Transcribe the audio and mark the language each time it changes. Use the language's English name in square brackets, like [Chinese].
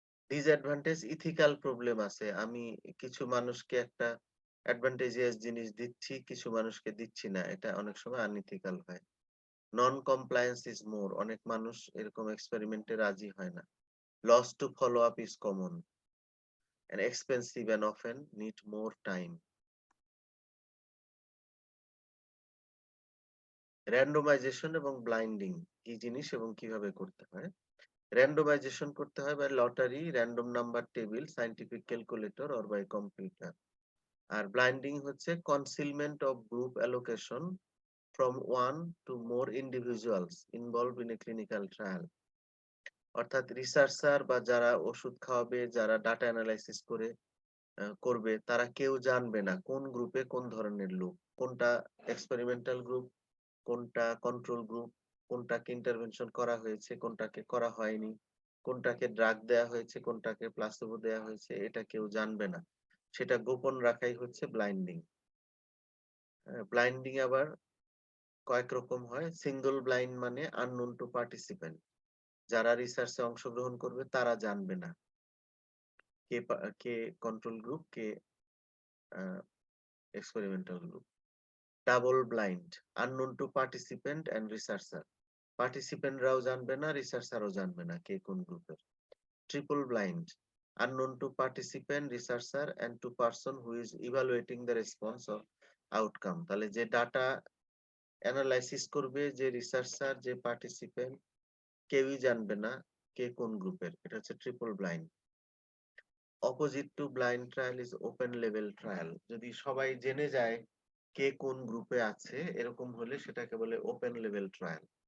[Bangla] Disadvantage ethical problem আছে। আমি কিছু মানুষকে একটা অ্যাডভান্টেজিয়াস জিনিস দিচ্ছি, কিছু মানুষকে দিচ্ছি না, এটা অনেক সময় আনইথিক্যাল হয়। [English] non compliance is more, [Bangla] অনেক মানুষ এরকম এক্সপেরিমেন্টে রাজি হয় না। [English] Loss to follow up is common and expensive and often need more time. [Bangla] Randomisation এবং ব্লাইন্ডিং কি জিনিস এবং কিভাবে করতে হয়? [English] randomization [Bangla] করতে হয় [English] By lottery, random number table, scientific calculator or by computer. [Bangla] আর blinding হচ্ছে [English] Concealment of group allocation from one to more individuals involved in a clinical trial. [Bangla] অর্থাৎ রিসার্চার বা যারা ওষুধ খাওয়াবে, যারা ডাটা অ্যানালাইসিস করে করবে, তারা কেউ জানবে না কোন গ্রুপে কোন ধরনের লোক, কোনটা এক্সপেরিমেন্টাল গ্রুপ, কোনটা কন্ট্রোল গ্রুপ, কোনটাকে ইন্টারভেনশন করা হয়েছে, কোনটাকে করা হয়নি, কোনটাকে ড্রাগ দেয়া হয়েছে, কোনটাকে প্লাসিবো দেয়া হয়েছে, এটা কেউ জানবে না। সেটা গোপন রাখাই হচ্ছে ব্লাইন্ডিং। ব্লাইন্ডিং আবার কয়েক রকম হয়। সিঙ্গল ব্লাইন্ড মানে [English] unknown to participant, [Bangla] যারা রিসার্চে অংশগ্রহণ করবে তারা জানবে না কে control group, K experimental group. Double blind, [English] unknown to participant and researcher, [Bangla] পার্টিসিপেন্টরাও জানবে না, রিসার্চারও জানবে না কে কোন গ্রুপের। [English] Triple blind, unknown to participant, researcher and to person who is evaluating the response of outcome. [Bangla] তাহলে যে ডাটা অ্যানালাইসিস করবে, যে রিসার্চার, যে পার্টিসিপেন্ট, কেউই জানবে না কে কোন গ্রুপের। এটা হচ্ছে [English] Triple blind. Opposite to blind trial is open level trial. [Bangla] যদি সবাই জেনে যায় কে কোন গ্রুপে আছে, এরকম হলে সেটাকে বলে ওপেন লেভেল ট্রায়াল।